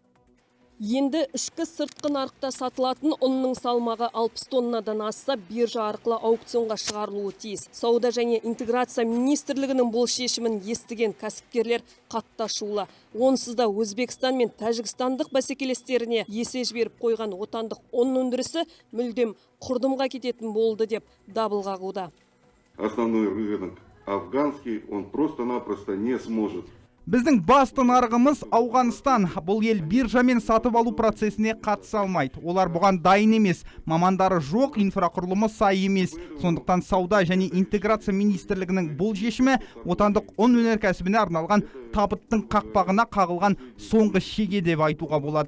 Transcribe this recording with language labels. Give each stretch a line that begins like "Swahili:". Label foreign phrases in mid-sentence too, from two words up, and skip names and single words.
Kazakh: Енді ішкі сыртқы нарықта сатылатын ұнның салмағы 60 тоннадан асса, биржа арқылы аукционға шығарылуы тиіс. Сауда және интеграция министрлігінің бұл шешімін естіген кәсіпкерлер қатты ашулы. Онсыз да Өзбекстан мен Тәжікстандық бәсекелестеріне есе жіберіп қойған отандық ұн өндірісі мүлдем құрдымға кететін болды деп дабыл қағуда.
Russian: Основной рынок афганский, он просто-напросто не сможет.
Kazakh: Біздің басты нарығымыз Ауғанстан. Бұл ел биржамен сатып алу процесіне қатыса алмайды. Олар бұған дайын емес, мамандары жоқ, инфрақұрылымы сай емес. Сондықтан сауда және интеграция министрлігінің бұл шешімі отандық ұн өнеркәсібіне арналған табыттың қақпағына қағылған соңғы шеге деп айтуға болады.